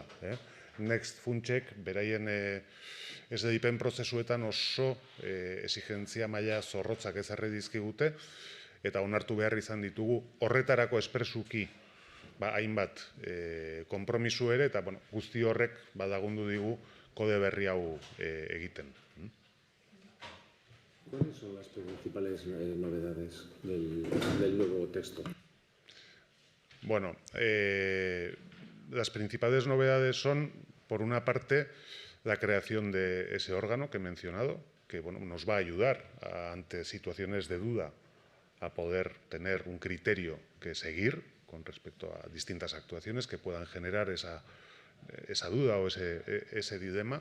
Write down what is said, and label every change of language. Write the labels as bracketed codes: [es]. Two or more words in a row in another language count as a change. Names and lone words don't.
[eu] Next funtsek beraien esleipen prozesuetan oso exigentzia maila zorrotzak ezarri dizkigute, eta onartu behar izan ditugu horretarako espresuki hainbat konpromisu ere, eta guzti horrek balagundu digu kode berri hau egiten. [es] ¿Cuáles son las principales novedades del nuevo texto? Bueno, las principales novedades son, por una parte, la creación de ese órgano que he mencionado, que nos va a ayudar ante situaciones de duda a poder tener un criterio que seguir con respecto a distintas actuaciones que puedan generar esa duda o ese dilema.